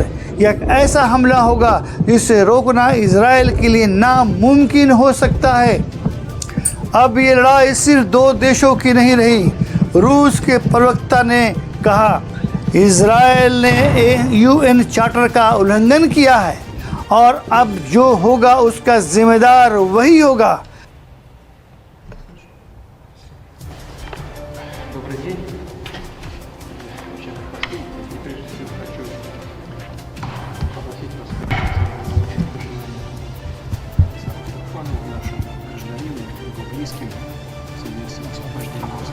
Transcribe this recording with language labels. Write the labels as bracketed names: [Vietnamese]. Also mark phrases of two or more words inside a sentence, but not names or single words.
[Hindi] यह ऐसा हमला होगा जिसे रोकना इज़राइल के लिए नामुमकिन हो सकता है। अब ये लड़ाई सिर्फ दो देशों की नहीं रही। रूस के प्रवक्ता ने कहा इज़राइल ने [English] UN charter [Hindi] का उल्लंघन किया है और अब जो होगा उसका जिम्मेदार वही होगा। [Russian] Добрый день. Попросить вас очень пожелание нашим гражданину и его близким в связи с освобождением.